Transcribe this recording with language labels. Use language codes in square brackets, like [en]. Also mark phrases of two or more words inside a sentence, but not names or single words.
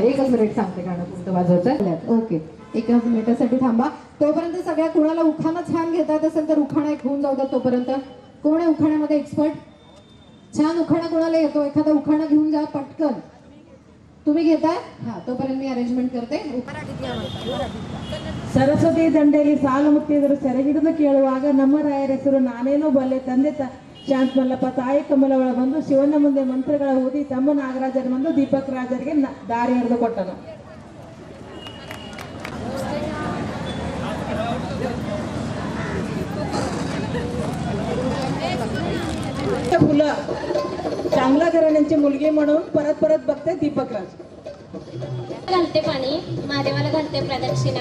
[mr] 1 मिनिट सांगते गाणं कोणतं वाजवायचं. ओके 1 मिनिटासाठी थांबा. तोपर्यंत सगळ्या कुणाला उखाणा छान घेता येत असेल तर उखाणा एक होऊन जाऊ द्या. तोपर्यंत कोण आहे उखाण्यामध्ये एक्सपर्ट? छान उखाणा कोणाला येतो? एखादा उखाणा घेऊन जा पटकन. तुम्ही घेताय? हा तोपर्यंत मी अरेंजमेंट करते. [kn] ಸರಸ್ವತಿ ದಂಡೆಯಲ್ಲಿ ಸಾಲು ಮುತ್ತಿದರು ಸೆರೆ ಹಿಡಿದು ಕೇಳುವಾಗ ನಮ್ಮ ರಾಯರ ಹೆಸರು ನಾನೇನೋ ಬಲ್ಲೆ. ತಂದೆ ಶಾಂತ ಮಲ್ಲಪ್ಪ ತಾಯಿ ಕಮಲವಳ ಬಂದು ಶಿವನ ಮುಂದೆ ಮಂತ್ರಗಳ ಓದಿ ತಮ್ಮ ನಾಗರಾಜರ ಬಂದು ದೀಪಕ್ ರಾಜರಿಗೆ ದಾರಿ ಹಿಡಿದು ಕೊಟ್ಟನು. [mr] फुलं चांगल्या घराण्यांची मुलगी म्हणून परत बघते दीपक राज. घालते पाणी महादेवाला घालते प्रदक्षिणा.